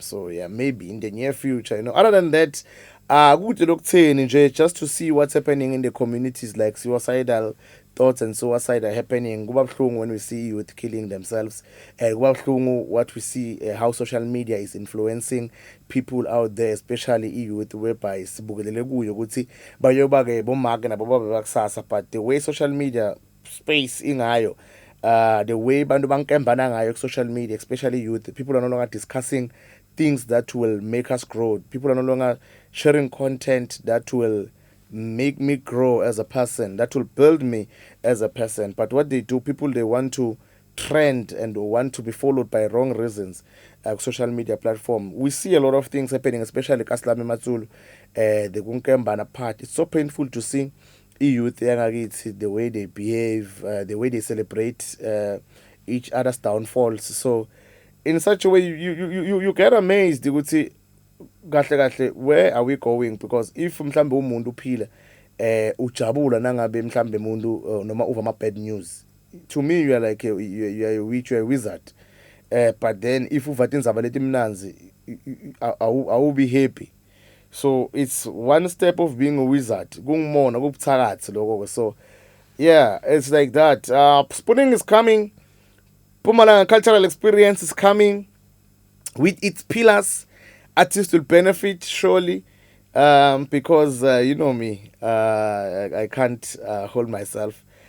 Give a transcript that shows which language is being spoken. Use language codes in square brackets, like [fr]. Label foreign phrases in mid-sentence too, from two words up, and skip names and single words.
[en] So yeah, maybe in the near future. Other than that, good look just to see what's happening in the communities, like suicidal thoughts and suicide are happening. When we see youth killing themselves, what we see, how social media is influencing people out there, especially youth, whereby [ss] sibukelele kuyo ukuthi bayoba-ke bomake nabo babe bakusasa. [en] But the way social media space ingayo, the way [ss] bantu bankembana ngayo [en] social media, especially youth, people are no longer discussing things that will make us grow. People are no longer sharing content that will make me grow as a person, that will build me as a person. But what they do, people, they want to trend and want to be followed by wrong reasons. Social media platform, we see a lot of things happening, especially Kaslami Matul, the Gunkembana part. It's so painful to see youth, the way they behave, the way they celebrate each other's downfalls. So in such a way, you get amazed. You would say, kahle, where are we going? Because if [ss] mhlambe umuntu uphila ujabula nangabe mhlambe umuntu noma uva ama [en] bad news, to me you are like you are a witch, you are a wizard. But then if [ss] uva tindzaba letimnanzi, [en] I will be happy. So it's one step of being a wizard. [ss] Kungumona kubuthakathi lokho. [en] So yeah, it's like that. Spooning is coming. Mpumalanga cultural experience is coming with its pillars. Artists will benefit surely, because you know me, I can't hold myself.